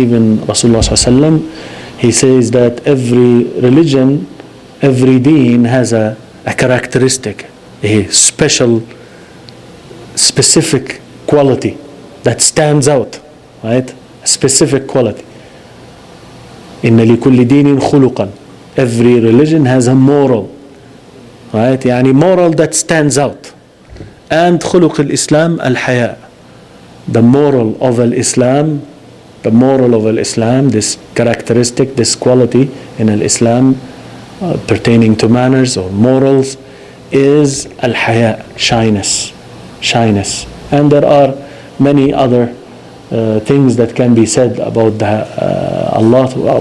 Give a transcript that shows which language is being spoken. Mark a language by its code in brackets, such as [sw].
[en] Even Rasulullah sallallahu he says that every religion, every deen has a characteristic, a specific quality that stands out, right? A specific quality. [ar] إن لكل دين خلقا. [en] Every religion has a moral, right? يعني moral that stands out. [ar] And خلق الإسلام الحياء. [en] The moral of Islam, this characteristic, this quality in Islam pertaining to manners or morals is al-haya, shyness. And there are many other things that can be said about Allah.